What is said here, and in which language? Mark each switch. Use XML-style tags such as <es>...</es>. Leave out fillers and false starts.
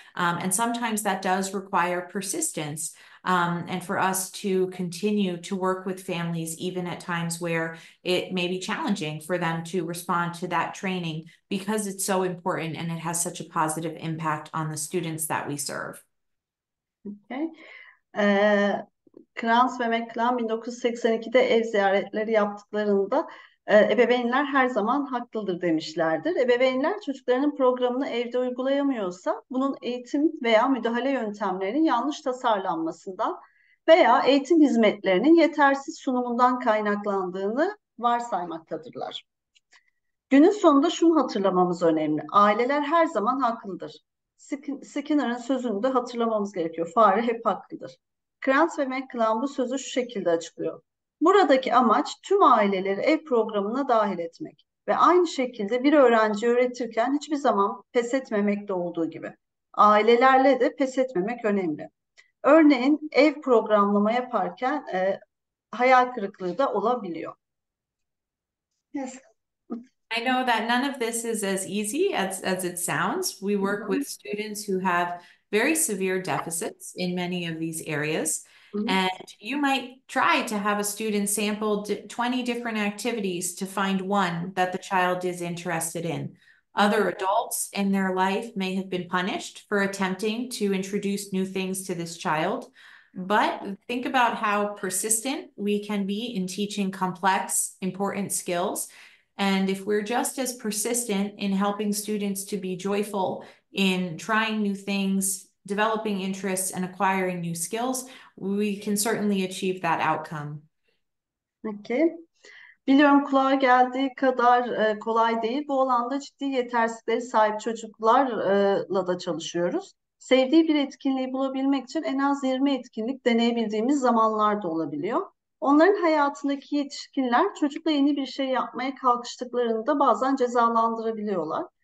<en>And sometimes that does require persistence, and for us to continue to work with families, even at times where it may be challenging for them to respond to that training, because it's so important and it has such a positive impact on the students that we serve. Okay.</en> <tr>Krantz ve McClan 1982'de ev ziyaretleri yaptıklarında ebeveynler her zaman haklıdır demişlerdir. Ebeveynler çocuklarının programını evde uygulayamıyorsa bunun eğitim veya müdahale yöntemlerinin yanlış tasarlanmasından veya eğitim hizmetlerinin yetersiz sunumundan kaynaklandığını varsaymaktadırlar. Günün sonunda şunu hatırlamamız önemli. Aileler her zaman haklıdır. Skinner'ın sözünü de hatırlamamız gerekiyor. Fare hep haklıdır. Krantz ve McClan bu sözü şu şekilde açıklıyor. Buradaki amaç tüm aileleri ev programına dahil etmek ve aynı şekilde bir öğrenci öğretirken hiçbir zaman pes etmemekte olduğu gibi. Ailelerle de pes etmemek önemli. Örneğin ev programlama yaparken hayal kırıklığı da olabiliyor.</tr> <en>Yes. I know that none of this is as easy as it sounds. We work with students who have very severe deficits in many of these areas. And you might try to have a student sample 20 different activities to find one that the child is interested in. Other adults in their life may have been punished for attempting to introduce new things to this child. But think about how persistent we can be in teaching complex, important skills. And if we're just as persistent in helping students to be joyful in trying new things, developing interests, and acquiring new skills, we can certainly achieve that outcome. Okay.</en> <tr>Biliyorum kulağa geldiği kadar kolay değil. Bu alanda ciddi yetersizlikleri sahip çocuklarla da çalışıyoruz. Sevdiği bir etkinliği bulabilmek için en az 20 etkinlik deneyebildiğimiz zamanlar da olabiliyor. Onların hayatındaki yetişkinler çocukla yeni bir şey yapmaya kalkıştıklarında bazen cezalandırabiliyorlar.</tr>